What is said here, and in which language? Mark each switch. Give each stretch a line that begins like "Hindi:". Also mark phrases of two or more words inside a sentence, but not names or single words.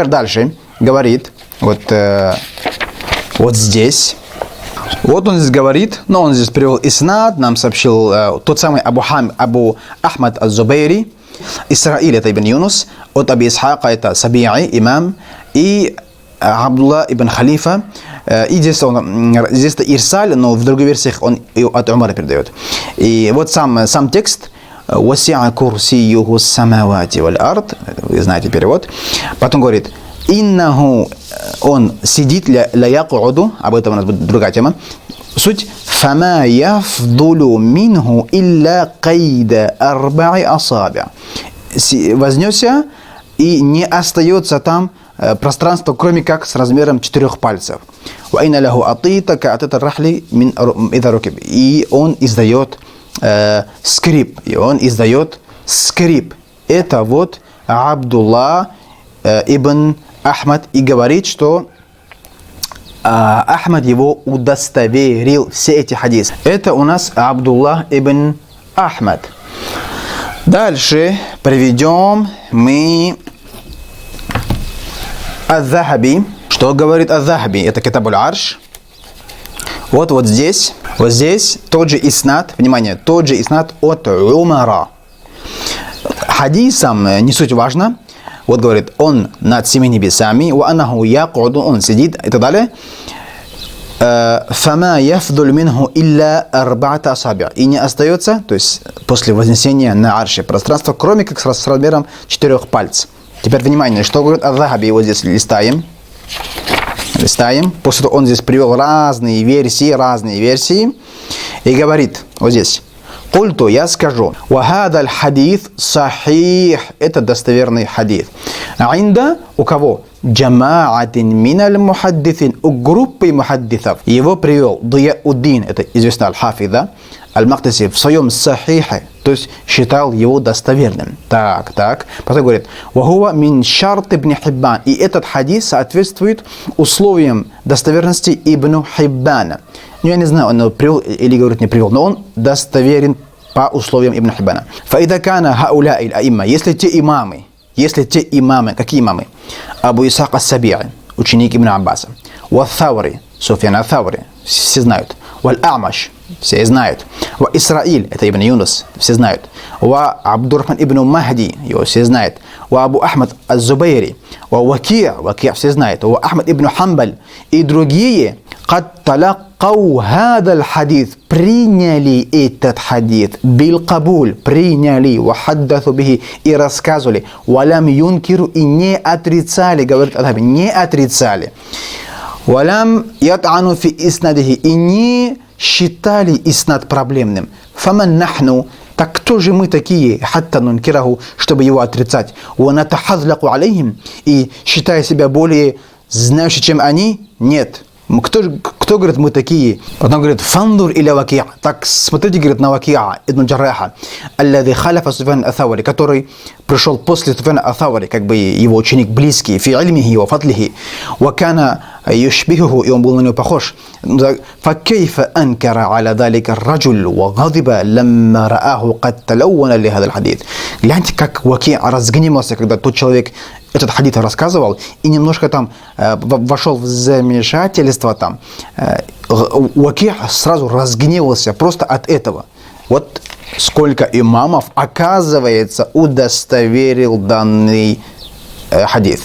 Russian: И теперь дальше говорит, вот здесь, Вот он здесь говорит, но он здесь привел иснад, нам сообщил тот самый Абу Ахмад Аз-Зубайри, Исраиль это Ибн Юнус, от Аби Исхака это Саби'и, имам, и Абдулла ибн Халифа, и здесь это Ирсаль, но в других версиях он от Умара передает. И вот сам текст,
Arabic: «وسع كرسيه السماوات والأرض»,
Russian: вы знаете перевод, потом говорит, «Иннаху», он сидит,
Arabic: لا يقعد,
Russian: об этом у нас будет другая тема, суть,
Arabic: «فما يفضل منه إلا قدر أربع أصابع».
Russian: Вознесся, и не остается там пространство, кроме как с размером 4 пальцев. И он издает скрип. Это вот Абдулла ибн Ахмад и говорит, что Ахмад его удостоверил все эти хадисы. Это у нас Абдулла ибн Ахмад. Дальше приведем мы Ад-Захаби. Что говорит Ад-Захаби? Это Китаб аль-Арш. Вот здесь тот же иснад, внимание, тот же иснад от Умара. Хадисом не суть важно. Вот говорит, он над 7 небесами, он сидит и так далее.
Arabic: «فما يفضل منه إلا أربعة أصابع'».
Russian: И не остается, то есть после вознесения на арше пространство, кроме как с размером 4 пальцев. Теперь внимание, что говорит Ад-Захаби, вот здесь листаем. После того он здесь привел разные версии, и говорит, вот здесь, «Культу, я скажу,
Arabic: وهذا الحديث صحيح»,
Russian: это достоверный хадис. Инда, у кого?
Arabic: جماعة من المحدثين,
Russian: у группы мухаддисов. Его привел Дияуддин, это известный аль-Хафиз, аль-Мактаси, в своем сахихе, то есть считал его достоверным. Так. Потом говорит,
Arabic: «وهو من شرط ابن حبان».
Russian: И этот хадис соответствует условиям достоверности Ибн Хиббана. Я не знаю, он привел или, говорит, не привел, но он достоверен по условиям Ибн Хиббана.
Arabic: «فإذا كان هؤلاء الأئمة».
Russian: Если те имамы, какие имамы? Абу Исхак ас-Саби'и, ученик Ибн Аббаса. Ва-Thawri, Суфьян ас-Thawri, все знают. Валь-Амаш, все знают. Ва Исраиль, это Ибн Юнус, все знают. Ва Абдуррахман ибн Махди, его все знают. Ва Абу Ахмад Аз-Зубайри. Ва Ваки', все знают. Ва Ахмад ибн Хамбаль и другие.
Arabic: قد تلقوا هذا الحديث,
Russian: приняли этот хадис.
Arabic: بالقبول, приняли. وحدثوا به,
Russian: и рассказывали.
Arabic: ولم ينكروا,
Russian: и не отрицали, говорит Ад-Захаби, не отрицали.
Arabic: ولم يطعنوا في إسناده,
Russian: и не считали иснад проблемным.
Arabic: فمن نحن,
Russian: так кто же мы такие,
Arabic: حتى ننكره,
Russian: чтобы его отрицать?
Arabic: ونتحذلق عليهم,
Russian: и считая себя более знающим, чем они? Нет. Кто говорит, мы такие? Потом говорит,
Arabic: فانظر إلى وكيع.
Russian: Так смотрите, говорит, на Ваки'а ибн Джарраха,
Arabic: الذي خلف
Russian: Суфьян ас-Thawri, который пришел после Суфьяна ас-Thawri, как бы его ученик близкий,
Arabic: في علمه وفضله، وكان يشبهه,
Russian: и он был на него похож.
Arabic: فكيف أنكر على ذلك رجل وغضب لما رآه قد تلون لهذا الحديث.
Russian: Гляньте, как Ваки'а разгневался, когда тот человек этот хадис рассказывал, и немножко там вошел в замешательство там. Ваки' сразу разгневался просто от этого. Вот сколько имамов, оказывается, удостоверил данный хадис.